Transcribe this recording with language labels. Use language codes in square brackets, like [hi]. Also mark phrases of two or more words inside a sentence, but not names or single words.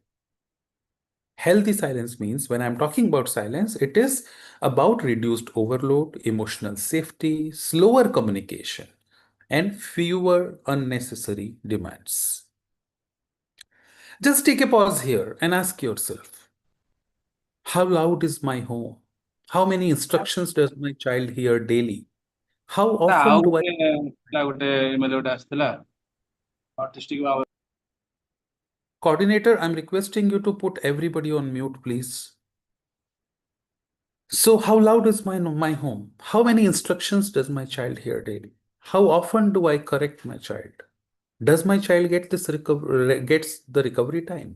[en] Healthy silence means, when I'm talking about silence, it is about reduced overload, emotional safety, slower communication, and fewer unnecessary demands. Just take a pause here and ask yourself, how loud is my home? How many instructions does my child hear daily? How ଆଉ often do I? [or] ଗୋଟେ ଥିଲା ଗୋଟେ ଇମେଲ ଗୋଟେ ଆସିଥିଲା ଅଟିଷ୍ଟିକ ଭାବରେ [en] Coordinator, I'm requesting you to put everybody on mute, please. So how loud is my home? How many instructions does my child hear daily? How often do I correct my child? Does my child gets the recovery time?